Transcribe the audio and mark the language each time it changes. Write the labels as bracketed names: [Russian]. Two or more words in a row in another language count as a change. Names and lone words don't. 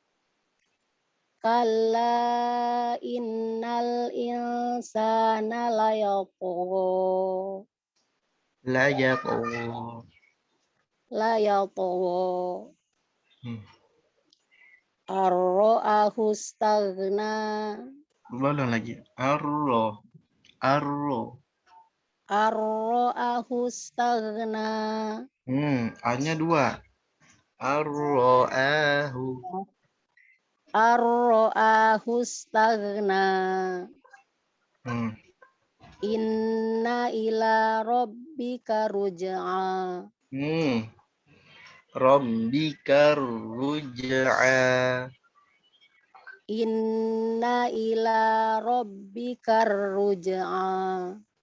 [Arabic] كلا إن الإنسان ليطغى. Layatgha. رآه استغنى. [Malay] Ulang lagi. [Arabic] رآه استغنى. [Malay] A-nya 2. Ar-ra'ahu. [Arabic] رآه استغنى. إن إلى ربك الرجعى. ربك الرجعى. إن إلى ربك الرجعى.